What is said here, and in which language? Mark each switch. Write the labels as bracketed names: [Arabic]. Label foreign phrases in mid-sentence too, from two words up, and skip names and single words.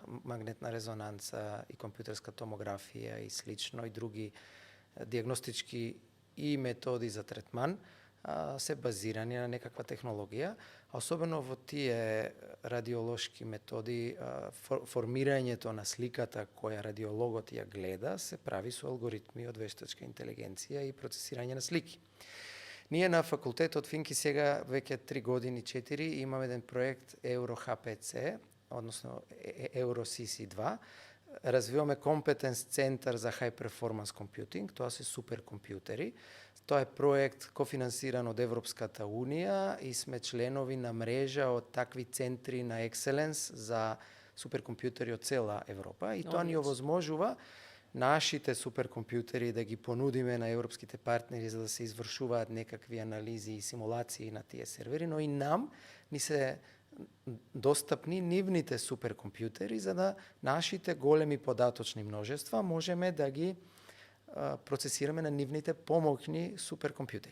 [Macedonian] магнетна резонанца и компјутерска томографија и слично и други диагностички и методи за третман се базирани на некаква технологија, особено во тие радиолошки методи, формирањето на сликата која радиологот ја гледа се прави со алгоритми од вештачка интелигенција и процесирање на слики. Ние на факултетот Финки сега веќе 3 години, 4, имаме еден проект EuroHPC, односно EuroCC2, развиваме компетенс центар за [English] high performance computing, [Macedonian] тоа се суперкомпјутери. Тоа е проект кофинансиран од Европската Унија и сме членови на мрежа од такви центри на екселенс за суперкомпјутери од цела Европа и тоа ни овозможува нашите суперкомпјутери да ги понудиме на европските партнери за да се извршуваат некакви анализи и симулации на тие сервери, но и нам ни се достапни нивните суперкомпјутери за да нашите големи податочни множества можеме да ги процесираме на нивните помоќни суперкомпјутери.